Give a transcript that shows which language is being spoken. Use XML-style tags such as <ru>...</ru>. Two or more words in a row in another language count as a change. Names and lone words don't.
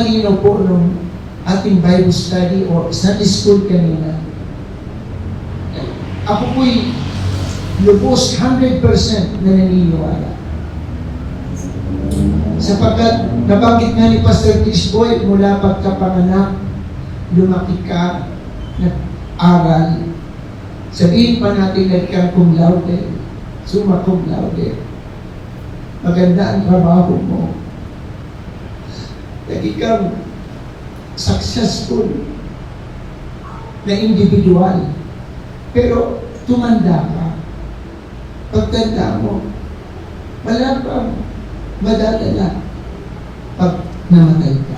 <tl>Napakalinaw po nung ating</tl> <en>Bible study</en> <tl>o</tl> <en>Sunday school</en> <tl>kanina, ako po'y lubos 100% na naniniwala. Sapagkat nabanggit nga ni Pastor Tisboy, mula pagkapanganak, lumaki ka, nag-aral, sabihin pa natin nagkang</tl> <la>cum laude, summa cum laude,</la> <tl>maganda ang trabaho mo, naging kang successful na individual, pero tumanda ka. Pagtanda mo, wala kang madadala pag namatay ka.</tl>